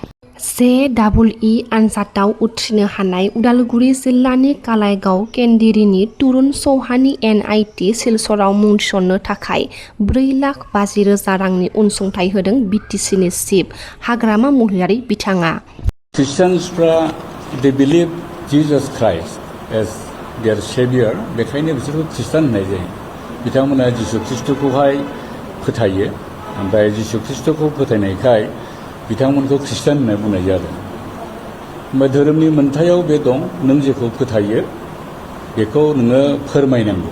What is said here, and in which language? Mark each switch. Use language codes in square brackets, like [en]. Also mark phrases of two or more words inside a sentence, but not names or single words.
[brx] JEE आनजादाव उथ्रिनो हानाय उदालगुरि जिल्लानि कालाइगाव केन्दिरिनि तुरुन चौहाननि NIT सिलचराव मुं थिसननो थाखाय 4,50,000 रांनि अनसुंथाइ होदों BTCनि चिफ हाग्रामा महिलारि बिथाङा। ख्रिस्टियानफ्रा [en] they believe Jesus Christ as their saviour, [brx] बेखायनो बिसोरखौ ख्रिस्टान होननाय जायो। बिथांमोना जिसु ख्रिस्टखौहाय फोथायो, ओमफ्राय जिसु ख्रिस्टखौ फोथायनायखाय बिथांमोनखौ ख्रिस्टान होनना बुंनाय जादों। ओमफ्राय धोरोमनि मोन्थायाव बे दं, नों जेखौ फोथायो बेखौ नोङो फोरमायनांगौ।